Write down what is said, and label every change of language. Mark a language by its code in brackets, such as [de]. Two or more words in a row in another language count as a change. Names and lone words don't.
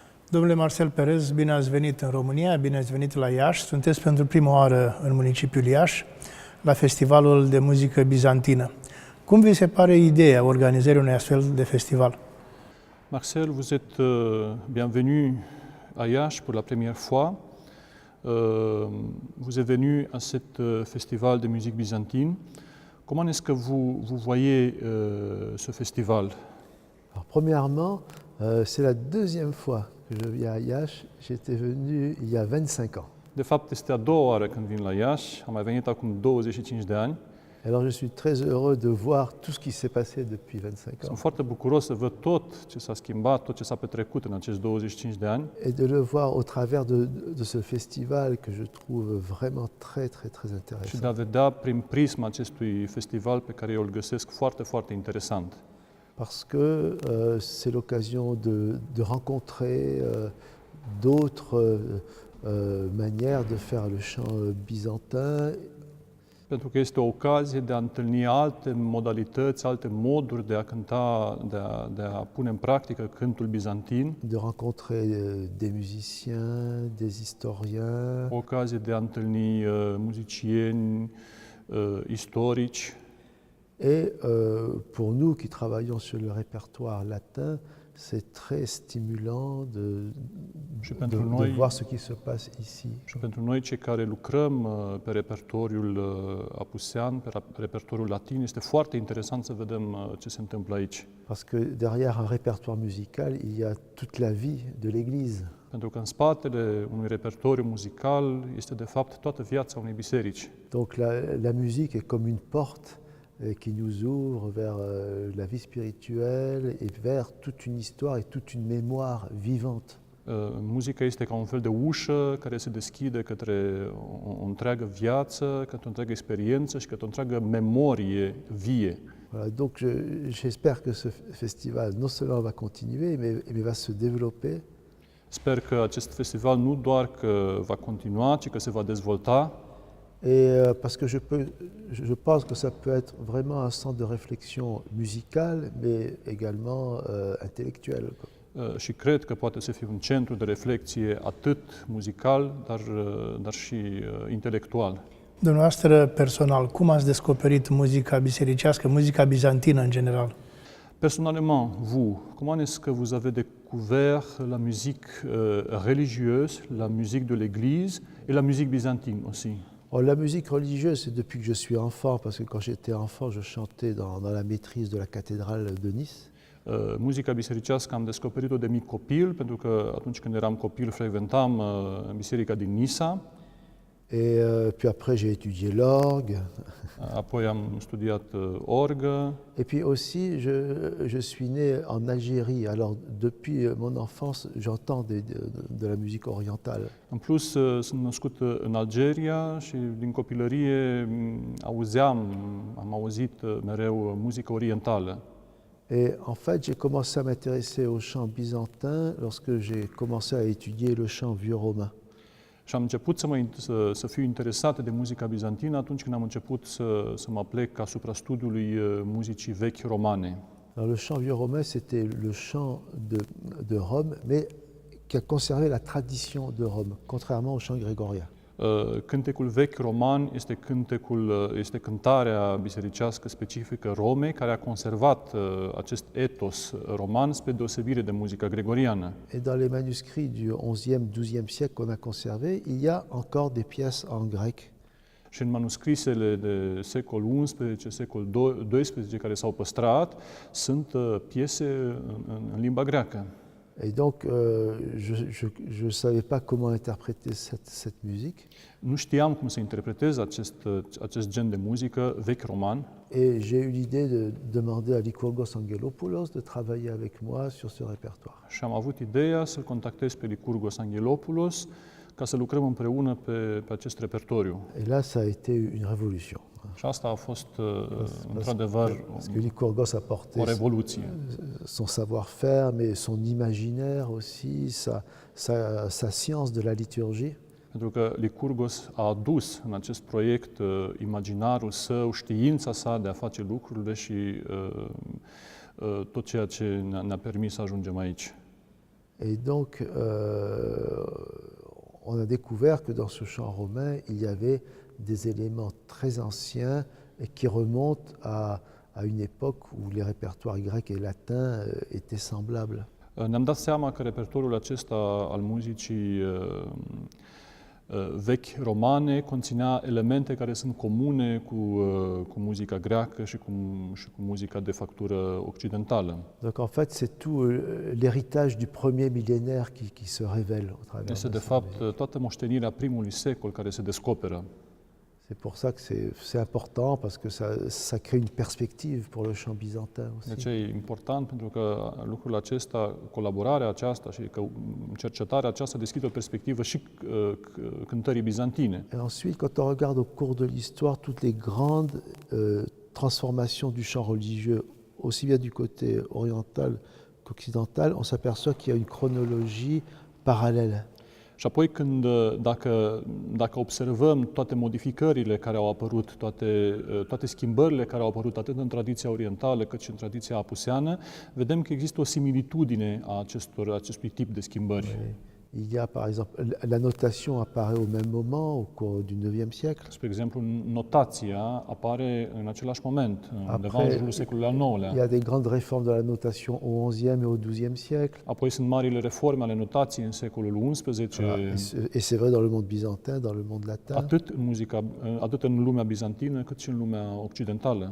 [ro] Domnule Marcel Perez, bine ați venit în România, bine ați venit la Iași. Sunteți pentru prima oară în municipiul Iași, la Festivalul de Muzică Bizantină. Cum vi se pare ideea organizării unui astfel de festival? [fr] Marcel, vous êtes bienvenu à Iași pour la première fois. Vous êtes venu à cet festival de musique byzantine. Comment est-ce que vous voyez ce festival? Alors, premièrement, c'est la deuxième fois que je viens à Iași. J'étais venu il y a 25 ans. [ro] De fapt, este a doua oară când vin la Iași. Am mai venit acum 25 de ani. [fr] Alors je suis très heureux de voir tout ce qui s'est passé depuis 25 ans. [ro] Sunt foarte bucuros să văd tot ce s-a schimbat, tot ce s-a petrecut în acești 25 de ani. [fr] Et de le voir au travers de ce festival que je trouve vraiment très intéressant. [ro] Și de a vedea prin prisma acestui festival pe care eu îl găsesc foarte, foarte interesant. [fr] Parce que c'est l'occasion de rencontrer d'autres manières de faire le chant byzantin. [ro] Pentru că este o ocazie de a întâlni alte modalități, alte moduri de a cânta, de a pune în practică cântul bizantin. [fr] De rencontrer des musiciens, des historiens. [ro] O ocazie de a întâlni muzicieni, istorici. [fr] Et pour nous qui travaillons sur le répertoire latin, c'est très stimulant de voir ce qui se passe ici. [ro] Și pentru noi, cei care lucrăm pe repertoriul apusean, pe repertoriul latin, este foarte interesant să vedem ce se întâmplă aici. [fr] Parce que derrière un répertoire musical, il y a toute la vie de l'Église. [ro] Pentru că în spatele unui repertoriu muzical este de fapt toată viața unei biserici. [fr] Donc la musique est comme une porte qui nous ouvre vers la vie spirituelle et vers toute une histoire et toute une mémoire vivante. [ro] Muzica este ca un fel de ușă care se deschide către o întreagă viață, către o întreagă experiență și către o întreagă memorie vie. [fr] Voilà, donc j'espère que ce festival non seulement va continuer, mais va se développer. [ro] Sper că acest festival nu doar că va continua, ci că se va dezvolta. [fr] Et parce que je pense que ça peut être vraiment un centre de réflexion musicale, mais également intellectuelle. [ro] Și cred că poate să fie un centru de reflexie atât muzical, dar și intelectual. Dumneavoastră, personal, cum ați descoperit muzica bisericească, muzica bizantină în general? [fr] Personnellement, vous, comment est-ce que vous avez découvert la musique religieuse, la musique de l'Église et la musique byzantine aussi? La musique religieuse, c'est depuis que je suis enfant, parce que quand j'étais enfant, je chantais dans la maîtrise de la cathédrale de Nice. [ro] Muzica bisericească am descoperit-o de mic copil, pentru că atunci când eram copil frecventam biserica din Nisa. [fr] Et puis après, j'ai étudié l'orgue. [ro] Apoi am studiat orgă. [fr] Et puis aussi, je suis né en Algérie. Alors, depuis mon enfance, j'entends de la musique orientale. [ro] În plus, sunt născut în Algeria și din copilărie am auzit mereu muzică orientală. [fr] Et en fait, j'ai commencé à m'intéresser au chant byzantin lorsque j'ai commencé à étudier le chant vieux romain. [ro] Și am început să fiu interesat de muzica bizantină atunci când am început să mă plec asupra studiului muzicii vechi romane. [fr] Alors, le chant vieux romain, c'était le chant de Rome, mais qui a conservé la tradition de Rome, contrairement au chant grégorien. [ro] Cântecul vechi roman este cântarea bisericească specifică Romei, care a conservat acest etos roman spre deosebire de muzica gregoriană. [fr] Et dans les manuscrits du 11e, 12e siècle qu'on a conservés, il y a encore des pièces en grec. [ro] Și în manuscrisele de secol XI, secol XII care s-au păstrat, sunt piese în limba greacă. [fr] Et donc, je ne savais pas comment interpréter cette musique. [ro] Nu știam cum să interpretez acest gen de muzică vechi roman. [fr] Et j'ai eu l'idée de demander à Lycurgos Angelopoulos de travailler avec moi sur ce répertoire. [ro] Și am avut ideea să-l contactez pe Lycurgos Angelopoulos ca să lucrăm împreună pe acest repertoriu. [fr] Et là, ça a été une révolution. [ro] Și asta a fost într-adevăr o revoluție. [fr] Son savoir-faire, mais son imaginaire aussi, sa science de la liturgie. [ro] Pentru că Lycurgos a adus în acest proiect imaginarul său, știința sa de a face lucrurile și tot ceea ce ne-a permis să ajungem aici. [fr] Et donc, on a découvert que dans ce chant romain, il y avait des éléments très anciens et qui remontent à une époque où les répertoires grecs et latins étaient semblables. [ro] Ne-am dat seama că repertoriul acesta al muzicii vechi romane conținea elemente care sunt comune cu muzica greacă și cu muzica de factură occidentală. [fr] Donc en fait, c'est tout l'héritage du premier millénaire qui se révèle au travers [ro] Este de de fapt toată moștenirea primului secol care se descoperă. [fr] C'est pour ça que c'est important, parce que ça crée une perspective pour le chant byzantin aussi. [ro] De ce e important? Pentru că lucrul acesta, colaborarea aceasta și că cercetarea aceasta deschide o perspectivă și cântării bizantine. [fr] Et ensuite, quand on regarde au cours de l'histoire toutes les grandes transformations du chant religieux, aussi bien du côté oriental qu'occidental, on s'aperçoit qu'il y a une chronologie parallèle. [ro] Și apoi, dacă observăm toate modificările care au apărut, toate schimbările care au apărut atât în tradiția orientală cât și în tradiția apuseană, vedem că există o similitudine a acestui tip de schimbări. [fr] Il y a par exemple, la notation apparaît au même moment, au cours du IXe siècle. [ro] Spre exemplu, notația apare în același moment, undeva în jurul secolului al IX-lea. [fr] Il y a des grandes réformes de la notation au XIe et au XIIe siècle. [ro] Apoi sunt marile reforme ale notației în secolul XI. [fr] Et c'est vrai dans le monde byzantin, dans le monde latin. [ro] Atât în lumea bizantină cât și în lumea occidentală.